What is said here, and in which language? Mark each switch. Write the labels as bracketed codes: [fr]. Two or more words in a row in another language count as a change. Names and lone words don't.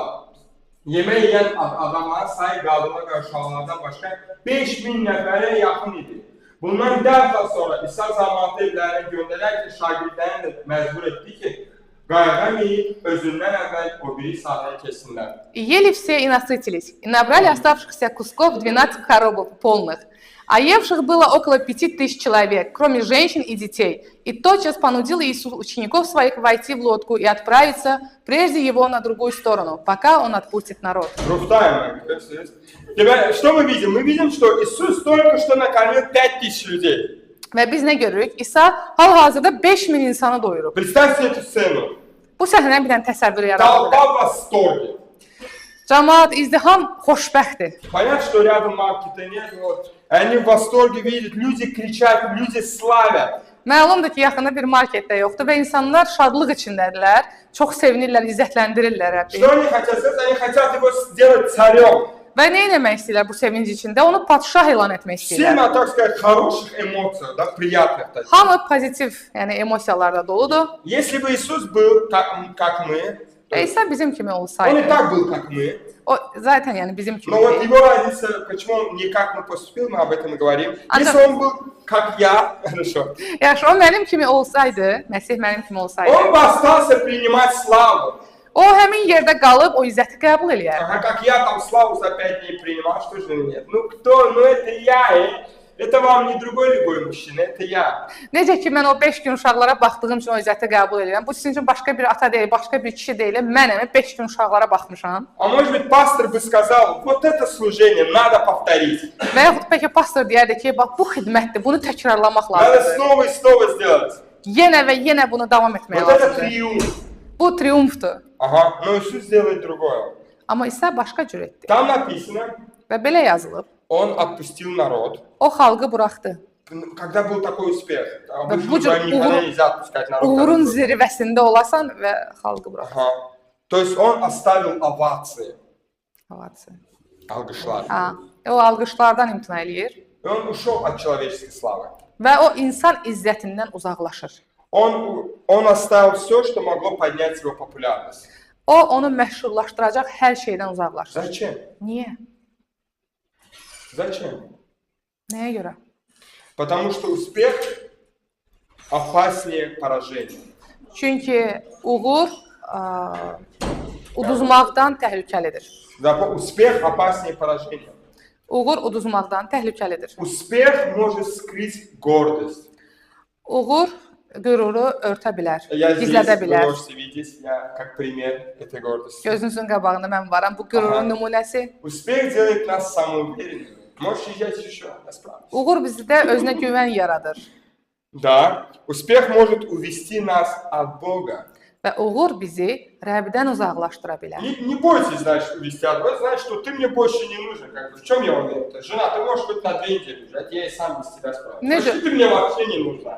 [az] Yemək yiyən adamların sayı qadınlar və uşaqlardan başqa 5000 nəfərə yaxın idi. Bundan dərhal sonra İsa cəmaatı evlərinə göndərərkən şagirdlərini də məcbur etdi ki, qayğamayıb özündən əvvəl o biri sahəyə keçsinlər. [ru] Ели все и насытились, и набрали оставшихся кусков 12 коробок полных. А евших было около 5000 человек, кроме женщин и детей. И тотчас понудил Иисус учеников своих войти в лодку и отправиться прежде его на другую сторону, пока он отпустит народ. Что мы видим? Мы видим, что Иисус только что накормил 5000 людей. [az] Və biz nə görürük? İsa hal-hazırda 5000 insanı doyurub. [ru] Представьте эту сцену. [az] Bu səhnəni bir dənə təsəvvür yaradılır. [ru] Толпа в восторге. [az] Cəmaat, izdiham xoşbəxtdir. [ru] Понятно, что рядом маркета нет, вот. Они в восторге видят, люди кричат, люди славят. [az] Məlumdur ki, yaxında bir market də yoxdur və insanlar şadlıq içindədirlər, çox sevinirlər, izzətləndirirlər Rəbbi. [ru] Что они хотят сделать? Они хотят его сделать царем. [az] Və nə etmək istəyirlər bu sevinc içində? Onu padşah elan etmək [ru] Все [az] istəyirlər. [ru] на, так сказать, хороших эмоциях, да, приятных таких. [az] Hamı pozitiv, yəni emosiyalarla doludur. [ru] Если бы Иисус был как мы, [az] Və İsa bizim kimi [ru] он и [az] olsaydı, [ru] так был как мы, [az] o zaten yəni bizim kimi [ru] но вот [az] deyil. [ru] его разница, почему он не как мы поступил, мы об этом и говорим. А Если то- он был как я, хорошо, [az] Yaxşı, o mənim kimi olsaydı, Məsih mənim kimi olsaydı, [ru] он бы остался принимать славу. [az] o həmin yerdə qalıb o izzəti qəbul eləyərdi. [ru] Ага, как я там славу за 5 дней принимал, что же нет? Ну кто? Ну это я, это вам не другой любой мужчина, это я. [az] Necə ki, mən o 5 gün uşaqlara baxdığım üçün o izzəti qəbul edirəm. Bu sizin üçün başqa bir ata deyil, başqa bir kişi deyil. Mənəm 5 gün uşaqlara baxmışam. [ru] А может быть, пастор бы сказал, вот это служение надо повторить. [az] Və yaxud bəlkə pastor deyərdi ki, bax bu xidmətdir, bunu təkrarlamaq [ru] Надо [az] lazımdır. [ru] снова и снова сделать. [az] Yenə və yenə bunu davam etmək [ru] Вот это [az] lazımdır. [ru] триумф. [az] Bu triumfdur. [ru] Ага, но Иисус делает другое. [az] Amma İsa başqa cür etdi. [ru] Там написано, [az] Və belə yazılıb. [ru] он отпустил народ. [az] O xalqı buraxdı. [ru] Когда был такой успех, обычно Будет никогда нельзя отпускать народ. [az] Uğurun zirvəsində olasan və xalqı burax. [ru] Ага. То есть он оставил овации. [az] Havası. Alkışlar. Ha, o alqışlardan imtina eləyir [ru] И он ушел от человеческой славы. [az] və o insan izzətindən uzaqlaşır. [ru] Он оставил все, что могло поднять его популярность. [az] O onu məşhurlaşdıracaq hər şeydən uzaqlaşır. [ru] Зачем? [az] Niyə? [ru] Зачем? [az] Nəyə görə? [ru] Потому что успех опаснее поражения. [az] Çünki uğur uduzmaqdan təhlükəlidir. [ru] Успех опаснее поражения. [az] Uğur uduzmaqdan təhlükəlidir. [ru] Успех может скрыть гордость. [az] Uğur qüruru örtə bilər, [ru] Я здесь, [az] gizlədə [ru] вы [az] bilər. [ru] можете видеть, я как пример этой гордости. [az] Gözünüzün qabağında mən varam. Bu qürurun nümunəsi. [ru] Успех делает нас самоуверенными. Можешь езжать еще, я справлюсь. [az] Uğur bizdə özünə güvən yaradır. [ru] Да, успех может увести нас от Бога. [az] Və uğur bizi Rəbdən uzaqlaşdıra bilər. [ru] Не бойтесь, значит, увести от Бога, значит, что ты мне больше не нужен. Как бы, в чем я уверен? Жена, ты можешь хоть на 2 недели уезжать, я и сам без тебя справлюсь. Значит, ты мне вообще не нужна.